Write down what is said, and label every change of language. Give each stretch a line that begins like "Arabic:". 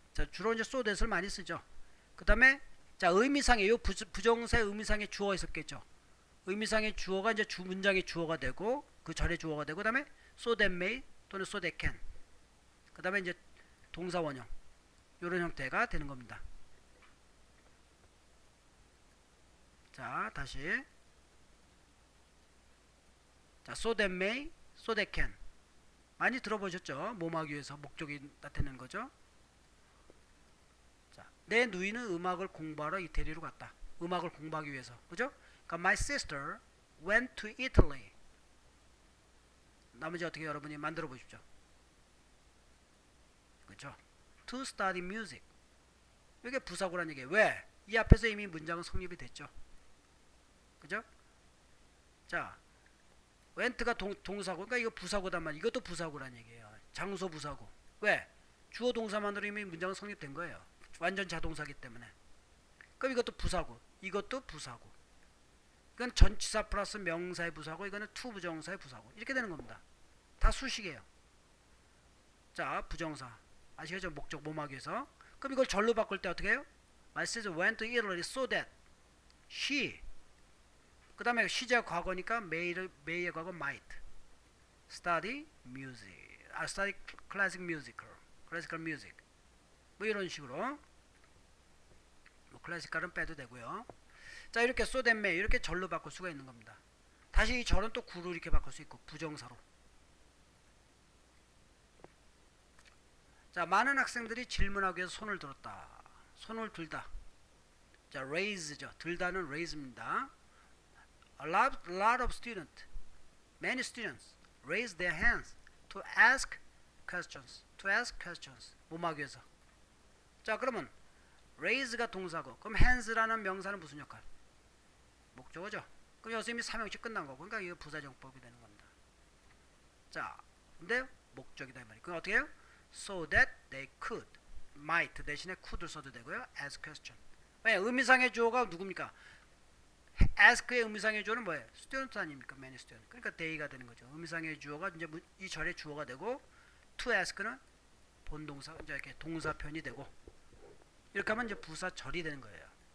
Korean: 자, 주로 이제 so that을 많이 쓰죠. 그 다음에 자, 의미상의 요 부정사의 의미상의 주어가 있었겠죠. 의미상의 주어가 이제 문장의 주어가 되고 그 절의 주어가 되고 그 다음에 so that may 또는 so that can. 그 다음에 이제 동사 원형 이런 형태가 되는 겁니다. 자, 다시 자, so that may, so that can 많이 들어보셨죠? 뭐하기 위해서 목적이 나타내는 거죠. 자, 내 누이는 음악을 공부하러 이태리로 갔다. 음악을 공부하기 위해서, 그죠? 그러니까
English: my sister went to Italy.
Korean: 나머지 어떻게 여러분이 만들어 보십시오. 그렇죠?
English: To study music.
Korean: 이게 부사구란 얘기예요. 왜? 이 앞에서 이미 문장은 성립이 됐죠. 그죠? 자, went가 동사고, 그러니까 이거 부사고단 말이야. 이것도 부사고란 얘기예요. 장소 부사고. 왜? 주어 동사만으로 이미 문장은 성립된 거예요. 완전 자동사기 때문에. 그럼 이것도 부사고, 이것도 부사고. 이건 전치사 플러스 명사의 부사고, 이거는 투 부정사의 부사고. 이렇게 되는 겁니다. 다 수식이에요. 자, 부정사. 아시겠죠? 목적 모막에서. 그럼 이걸 절로 바꿀 때 어떻게 해요?
English: My sister went to Italy so that she.
Korean: 그 다음에 시제가 과거니까
English: may의 과거 might study music, study classical music.
Korean: 뭐 이런 식으로. 뭐 클래시컬은 빼도 되고요. 자, 이렇게 so that may 이렇게 절로 바꿀 수가 있는 겁니다. 다시 이 절은 또 구로 이렇게 바꿀 수 있고, 부정사로. 자, 많은 학생들이 질문하기 위해서 손을 들었다. 손을 들다. 자, raise죠. 들다는 raise입니다.
English: A lot of students, many students raise their hands to ask questions.
Korean: 뭐하기 위해서. 자, 그러면 raise가 동사고, 그럼 hands라는 명사는 무슨 역할? 목적어죠. 그럼 여기서 이미 삼형식 끝난 거고, 그러니까 이거 부사정법이 되는 겁니다. 자, 근데 목적이다 이 말이에요. 그럼 어떻게 해요?
English: So that they could, might
Korean: 대신에
English: could를 써도 되고요. ask question. 왜?
Korean: 의미상의 주어가 누굽니까? ask의 의미상의 주어는 뭐예요? student 아닙니까?
English: many student.
Korean: 그러니까 they가 되는 거죠. 의미상의 주어가 이제 이 절의 주어가 되고, to ask는 본동사, 이제 이렇게 동사편이 되고, 이렇게 하면 이제 부사절이 되는 거예요.